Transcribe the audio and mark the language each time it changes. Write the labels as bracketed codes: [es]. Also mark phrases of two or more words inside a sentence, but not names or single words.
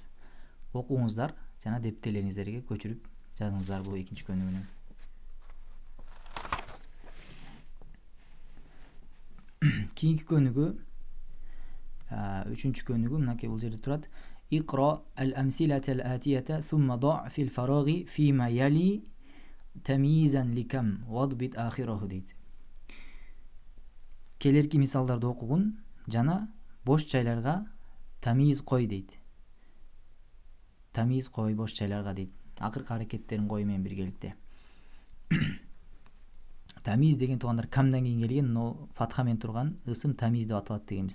[ky] Окуңуздар жана дептерлериңиздерге көчүрүп жазыңыздар бул экинчи көнүгүүнү. Кийинки көнүгүү, үчүнчү көнүгүү мынакей бул жерде турат. [ar] اقرأ الأمثلة الآتية ثم ضع في الفراغ فيما يلي تمييزا لكم واضبط آخره дейт. [ky] Келерки мисалдарды окугун жана бош жайларга тамиз кой дейт. Тамиз кой бош жайларга дейт. Акыркы аракеттерин кою менен биргеликте. Тамиз деген туугандар камдан кийин келген, но фатха менен турган ысым тамиз деп аталат дегенбиз.